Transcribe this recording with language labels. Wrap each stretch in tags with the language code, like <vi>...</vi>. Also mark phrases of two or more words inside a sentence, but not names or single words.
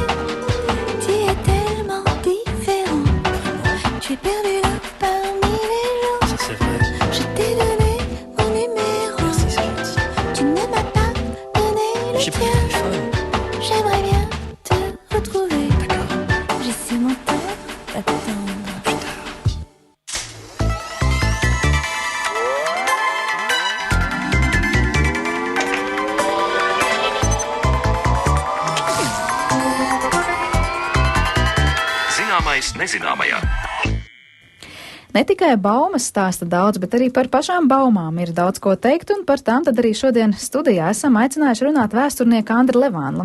<fr>Tu es tellement différent, tu es perdu là parmi les gens. Je t'ai donné mon numéro, tu ne m'as pas donné le tien. J'aimerais bien te retrouver, je sais mon temps d'attendre.</fr> <lv>Zināmais nezināmajā. Ne tikai baumas stāsta daudz, bet arī par pašām baumām ir daudz ko teikt, un par tām tad arī šodien studijā esam aicinājuši runāt vēsturnieku Andri Levānu.</lv>